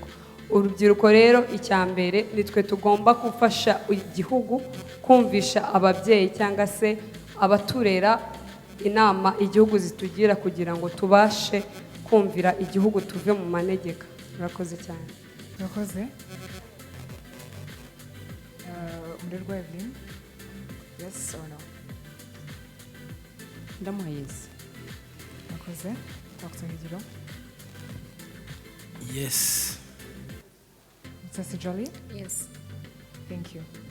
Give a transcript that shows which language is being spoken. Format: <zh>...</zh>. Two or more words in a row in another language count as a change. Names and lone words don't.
<rw>Urubyiruko rero icya mbere nitwe tugomba gufasha igihugu kumvisha ababyeyi cyangwa se abaturera inama igihugu zitugira kugira ngo tubashe kumvira igihugu tuve mu manegeka. Murakoze cyane. Murakoze. Umurerwa Evelyn,</rw> <en>yes or no?</en> <rw>Ndamuha yes. Murakoze. Dr. Higiro.</rw> <en>Yes. Mrs. Jolly? Yes. Thank you.</en>